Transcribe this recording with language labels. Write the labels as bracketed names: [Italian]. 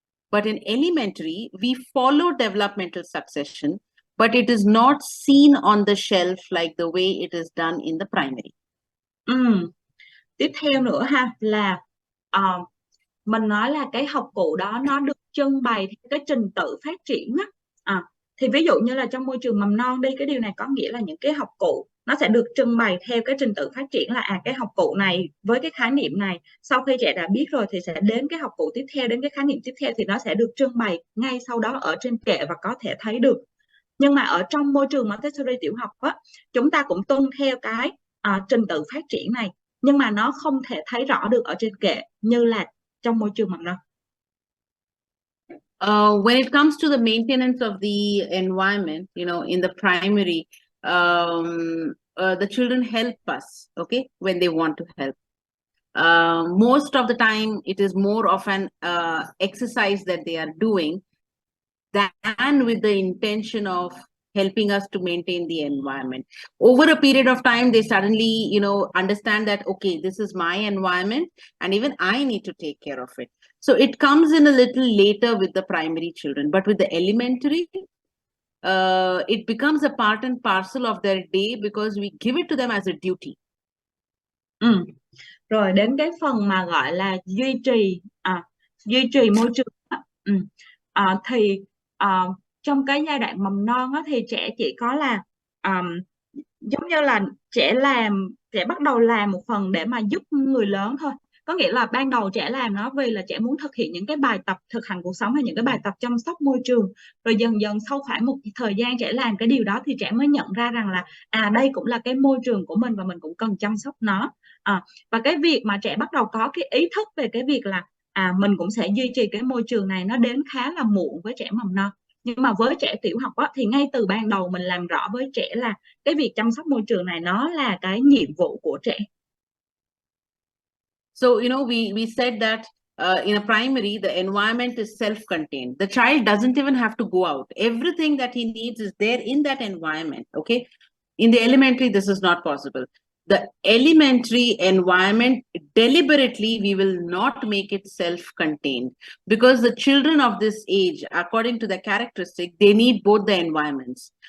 [English] But in elementary, we follow developmental succession, but it is not seen on the shelf like the way it is done in the primary. [Vietnamese] Tiếp theo nữa ha, là mình nói là cái học cụ đó nó được trưng bày theo cái trình tự phát triển á. Thì ví dụ như là trong môi trường mầm non đi, cái điều này có nghĩa là những cái học cụ nó sẽ được trưng bày theo cái trình tự phát triển, là cái học cụ này với cái khái niệm này, sau khi trẻ đã biết rồi thì sẽ đến cái học cụ tiếp theo, đến cái khái niệm tiếp theo, thì nó sẽ được trưng bày ngay sau đó ở trên kệ và có thể thấy được. Nhưng mà ở trong môi trường Montessori tiểu học á, chúng ta cũng tuân theo cái trình tự phát triển này, nhưng mà nó không thể thấy rõ được ở trên kệ như là trong môi trường mầm non. [English] When it comes to the maintenance of the environment, you know, in the primary, the children help us, okay, when they want to help. Most of the time, it is more of an exercise that they are doing than with the intention of helping us to maintain the environment. Over a period of time, they suddenly, you know, understand that, okay, this is my environment and even I need to take care of it. So it comes in a little later with the primary children, but with the elementary, it becomes a part and parcel of their day because we give it to them as a duty. [Vietnamese] Rồi đến cái phần mà gọi là duy trì môi trường thì trong cái giai đoạn mầm non thì trẻ chỉ có là giống như là trẻ bắt đầu làm một phần để mà giúp người lớn thôi. Có nghĩa là ban đầu trẻ làm nó vì là trẻ muốn thực hiện những cái bài tập thực hành cuộc sống hay những cái bài tập chăm sóc môi trường. Rồi dần dần sau khoảng một thời gian trẻ làm cái điều đó thì trẻ mới nhận ra rằng là đây cũng là cái môi trường của mình và mình cũng cần chăm sóc nó. Và cái việc mà trẻ bắt đầu có cái ý thức về cái việc là mình cũng sẽ duy trì cái môi trường này, nó đến khá là muộn với trẻ mầm non. Nhưng mà với trẻ tiểu học thì ngay từ ban đầu mình làm rõ với trẻ là cái việc chăm sóc môi trường này nó là cái nhiệm vụ của trẻ. [English] So, you know, we said that in a primary, the environment is self-contained. The child doesn't even have to go out. Everything that he needs is there in that environment, okay? In the elementary, this is not possible. The elementary environment, deliberately, we will not make it self-contained because the children of this age, according to the characteristic, they need both the environments.